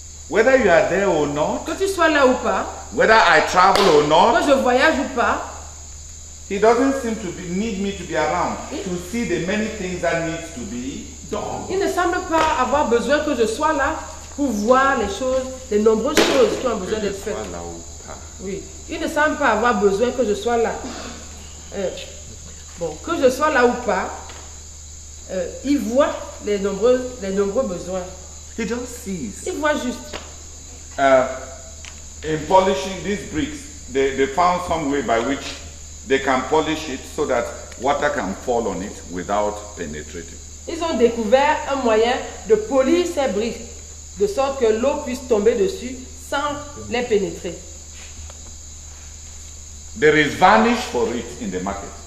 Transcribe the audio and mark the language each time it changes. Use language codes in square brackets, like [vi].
[en] Whether you are there or not, [fr] Que tu sois là ou pas, [en] whether I travel or [fr] que [en] not, [fr] je voyage ou pas, [en] he doesn't seem to need me to be around to see the many things that needs to be done. [fr] il ne semble pas avoir besoin que je sois là pour voir les choses, les nombreuses choses qui ont besoin d'être faites. Oui, il ne semble pas avoir besoin que je sois là. Que je sois là ou pas, il voit les nombreux besoins. [en] He just sees. [fr] Il voit juste. [en] In polishing these bricks, they found some way by which they can polish it so that water can fall on it without penetrating. [fr] Ils ont découvert un moyen de polir ces briques, de sorte que l'eau puisse tomber dessus sans les pénétrer. [en] There is varnish for it in the market.